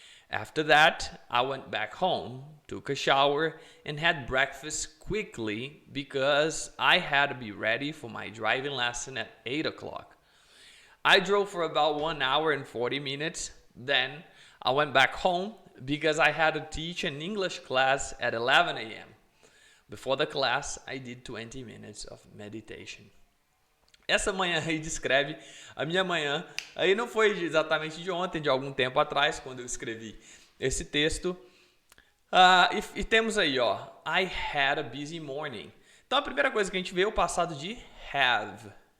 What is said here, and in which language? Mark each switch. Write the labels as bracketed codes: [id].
[en] After that, I went back home, took a shower, and had breakfast quickly because I had to be ready for my driving lesson at 8 o'clock. I drove for about 1 hour and 40 minutes. Then I went back home because I had to teach an English class at 11 a.m. Before the class, I did 20 minutes of meditation. [pt] Essa manhã aí descreve a minha manhã. Aí não foi exatamente de ontem, de algum tempo atrás, quando eu escrevi esse texto. E temos aí, ó, [en] I had a busy morning. [pt] Então a primeira coisa que a gente vê é o passado de have.